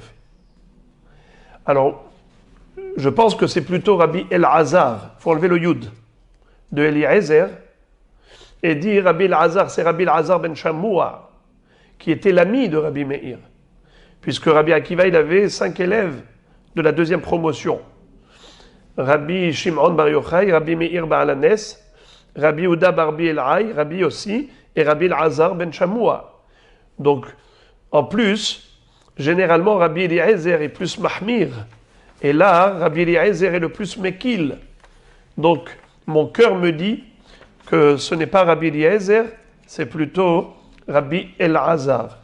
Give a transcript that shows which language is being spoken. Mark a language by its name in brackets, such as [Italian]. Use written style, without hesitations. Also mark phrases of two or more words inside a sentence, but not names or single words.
[French] Alors, je pense que c'est plutôt Rabbi Elazar, il faut enlever le yud, de Eliezer, et dire Rabbi Elazar, c'est Rabbi Elazar ben Shamoua, qui était l'ami de Rabbi Meir. Puisque Rabbi Akiva, il avait 5 élèves de la deuxième promotion. Rabbi Shimon Bar Yochai, Rabbi Meir Baalanes, Rabbi Uda Barbi Elai, Rabbi aussi, et Rabbi Elazar ben Shamoua. Donc, en plus, généralement, Rabbi Eliezer est plus mahmir. Et là, Rabbi Eliezer est le plus mekil. Donc, mon cœur me dit que ce n'est pas Rabbi Eliezer, c'est plutôt Rabbi Elazar.